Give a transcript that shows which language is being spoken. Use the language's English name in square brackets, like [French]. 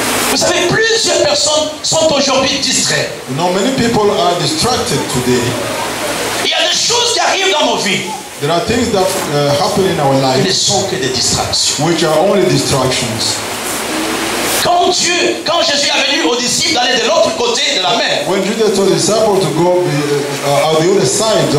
[French] Vous savez, plusieurs personnes sont aujourd'hui distraites. [English] You know, many people are distracted today. [French] Il y a des choses qui arrivent dans nos vies. [English] There are things that happen in our [French] Ils ne [English] lives [French] sont que des distractions. [English] which are only distractions. [French] Quand Jésus est venu aux disciples d'aller de l'autre côté de la mer, [English] When Jesus told the disciples to go on the other side,